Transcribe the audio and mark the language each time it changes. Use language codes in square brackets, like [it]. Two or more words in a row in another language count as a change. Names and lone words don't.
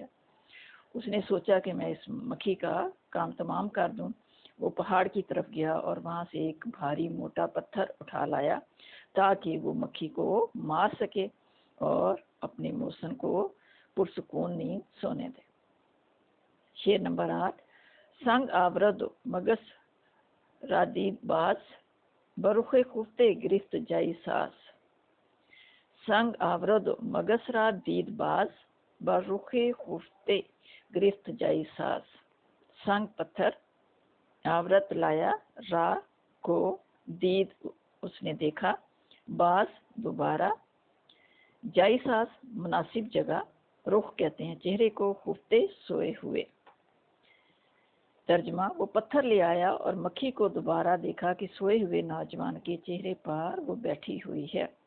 [ur] اس نے سوچا کہ میں اس مکھی کا کام تمام کر دوں۔ وہ پہاڑ کی طرف گیا اور وہاں سے ایک بھاری موٹا پتھر اٹھا لایا تاکہ وہ مکھی کو مار سکے اور اپنے موسن کو پرسکون نیند سونے دے۔ شعر نمبر 8۔ [fa] سنگ آورد مگس را دید باز، برخ خفتے گرفت جائی ساز۔ سنگ آورد مگس را دید باز، برخ خفتے گرفت جائی ساز۔ [ur] سنگ پتھر، آورت لایا، را کو، دید اس نے دیکھا، باز دوبارہ، [fa] جائی ساز [ur] مناسب جگہ، رخ کہتے ہیں چہرے کو، خفتے سوئے ہوئے۔ ترجمہ: وہ پتھر لے آیا اور مکھی کو دوبارہ دیکھا کہ سوئے ہوئے نوجوان کے چہرے پر وہ بیٹھی ہوئی ہے۔